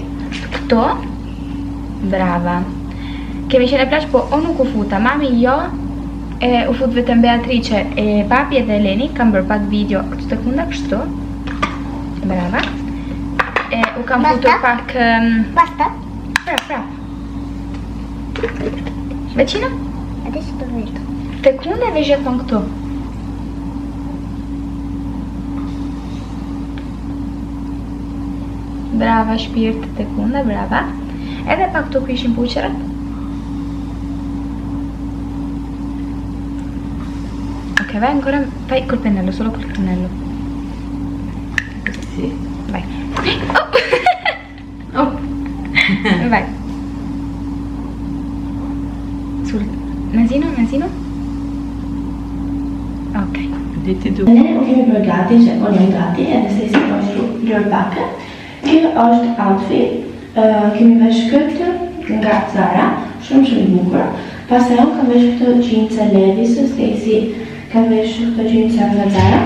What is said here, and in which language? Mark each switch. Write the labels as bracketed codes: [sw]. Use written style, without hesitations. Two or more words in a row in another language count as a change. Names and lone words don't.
[sq] Këto. Brava. Kemi qenë në plazh, po unë nuk u futa. Mami jo, u fut vetëm Beatrice e papi edhe Eleni, kam bërë pak video këtu tek funda kështu. Brava. U kam futur pak [it] Basta? [sq] prap. [it] Vicino? Adesso dove vedo? [sq] Tek funda e vesh jeton këtu. Brava shpirt tek funda, brava. Edhe pak këtu ku ishin puqerat. [it] Ok, vai ancora, fai col pennello, solo col pennello. Sì. Vai. Oh. Vai. Sul nasino. Ok. [sq] Diti tu. Ne u kemi bërë gati, që unë jam gati, edhe se si pashtu lërë pake. Kjo është outfit, kemi vesh këtë nga Zara, shumë i bukur. Pastaj unë kam vesh këtë gjinca Levi's, Stacy kam vesh këtë gjinca nga Zara.